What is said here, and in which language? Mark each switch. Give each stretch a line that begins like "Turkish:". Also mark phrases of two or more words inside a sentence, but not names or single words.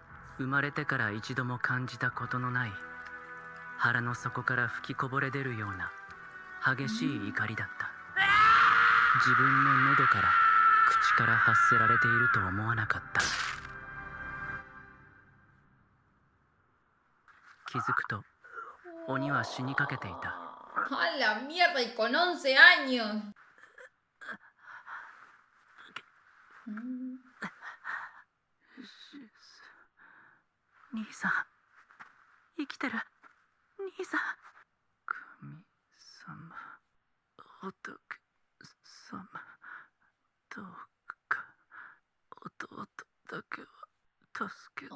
Japanese: 生まれてから一度も感じたことのない腹の底から吹きこぼれ出るような激しい怒りだった。自分の喉から口から発せられていると思わなかった。気づくと鬼は死にかけていた。
Spanish: ¡A la mierda! Y con 11 años. Mm.
Japanese: 兄さん、生きてる。兄さん。神様、仏様、どうか弟だけは助けて